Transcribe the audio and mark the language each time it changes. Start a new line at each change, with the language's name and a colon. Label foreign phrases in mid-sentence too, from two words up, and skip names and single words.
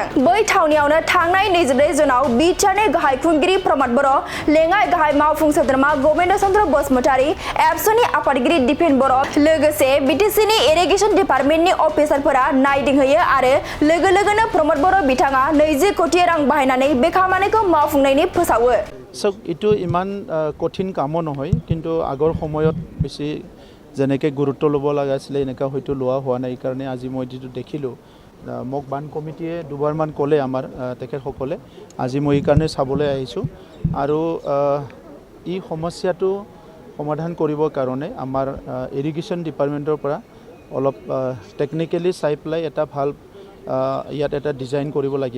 Bodo: बै थावनियावनो थांनाय 24 जुनाव बिटिआरनि गाहाय खुंगिरि प्रमद बर', लेङाइ गाहाय मावफुं सोद्रोमा गबिन्द चन्द्र बसुमतारी, एबसुनि आफादगिरि दिपेन बर', लोगोसे बिटिसिनि
English: irrigation department
Bodo: अफिसारफोरा नायदिंहैयो आरो लोगो लोगोनो प्रमद बर' बिथाङा 20 कोटी रां बाहायनानै बे खामानिखौ मावफुंनायनि फोसावो।
Assamese: ইটো ইমান কঠিন কাম নহয়, কিন্তু আগৰ সময়ত বেছি যেনেকৈ গুৰুত্ব ল'ব লগা আছিলে এনেকুৱা হয়তো লোৱা হোৱা নাই। কাৰণে আজি মই যিটো দেখিলোঁ, মোক বান কমিটিয়ে দুবাৰমান ক'লে আমাৰ তেখেতসকলে, আজি মই এইকাৰণে চাবলৈ আহিছোঁ। আৰু এই সমস্যাটো সমাধান কৰিবৰ কাৰণে আমাৰ
English: irrigation department
Assamese: পৰা অলপ টেকনিকেলি চাই পেলাই এটা ভাল ইয়াত এটা ডিজাইন কৰিব লাগিব।